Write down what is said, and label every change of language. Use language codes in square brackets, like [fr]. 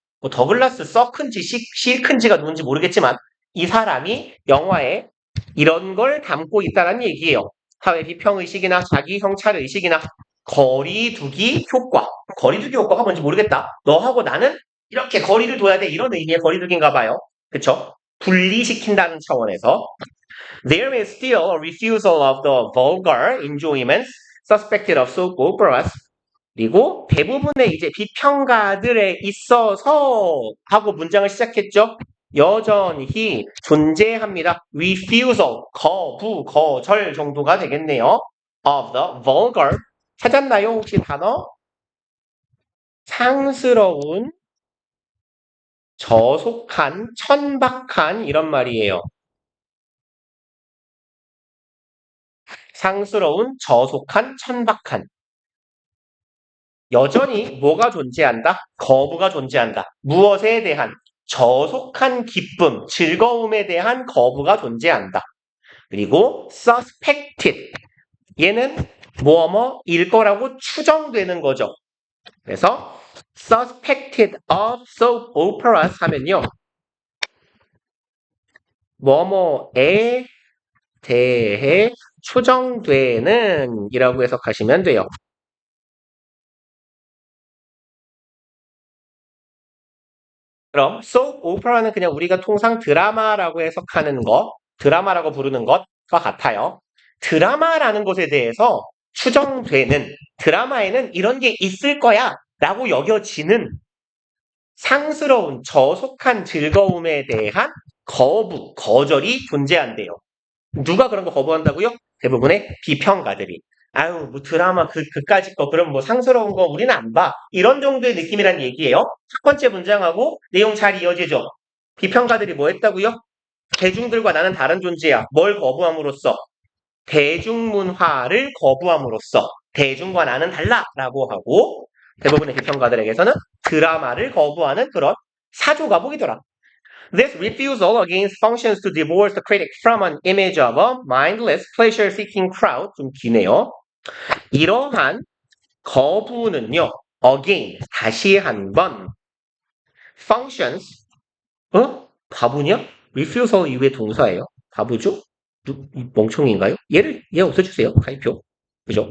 [ko] 뭐 더글라스 서큰지 시큰지가 누군지 모르겠지만 이 사람이 영화에 이런 걸 담고 있다는 얘기예요. 사회 비평의식이나 자기 성찰의식이나 거리두기 효과. 거리두기 효과가 뭔지 모르겠다. 너하고 나는 이렇게 거리를 둬야 돼. 이런 의미의 거리두기인가 봐요. 그쵸? 분리시킨다는 차원에서 [en] There is still a refusal of the vulgar enjoyments suspected of soap operas. [ko] 그리고 대부분의 이제 비평가들에 있어서 하고 문장을 시작했죠. 여전히 존재합니다. refusal, 거부, 거절 정도가 되겠네요. [en] of the vulgar. [ko] 찾았나요? 혹시 단어? 상스러운, 저속한, 천박한 이런 말이에요. 상스러운, 저속한, 천박한. 여전히 뭐가 존재한다? 거부가 존재한다. 무엇에 대한? 저속한 기쁨, 즐거움에 대한 거부가 존재한다. 그리고 suspected. 얘는 뭐뭐일 거라고 추정되는 거죠. 그래서 [en] suspected of soap operas [ko] 하면요. 뭐뭐에 대해 추정되는 이라고 해석하시면 돼요. 그럼 soap opera는 그냥 우리가 통상 드라마라고 해석하는 거 드라마라고 부르는 것과 같아요. 드라마라는 것에 대해서 추정되는 드라마에는 이런 게 있을 거야 라고 여겨지는 상스러운 저속한 즐거움에 대한 거부, 거절이 존재한대요. 누가 그런 거 거부한다고요? 대부분의 비평가들이. 아유, 뭐 드라마 그까짓 거, 그럼 뭐 상스러운 거 우리는 안 봐. 이런 정도의 느낌이란 얘기예요. 첫 번째 문장하고 내용 잘 이어지죠? 비평가들이 뭐 했다고요? 대중들과 나는 다른 존재야. 뭘 거부함으로써? 대중문화를 거부함으로써 대중과 나는 달라라고 하고 대부분의 비평가들에게서는 드라마를 거부하는 그런 사조가 보이더라. [en] This refusal against functions to divorce the critic from an image of a mindless, pleasure-seeking crowd. [ko] 좀 기네요. 이러한 거부는요, again, 다시 한번, functions, 바보냐? refusal 이후에 동사예요. 바보죠? 멍청인가요? 얘 없애주세요. 가입표. 그죠?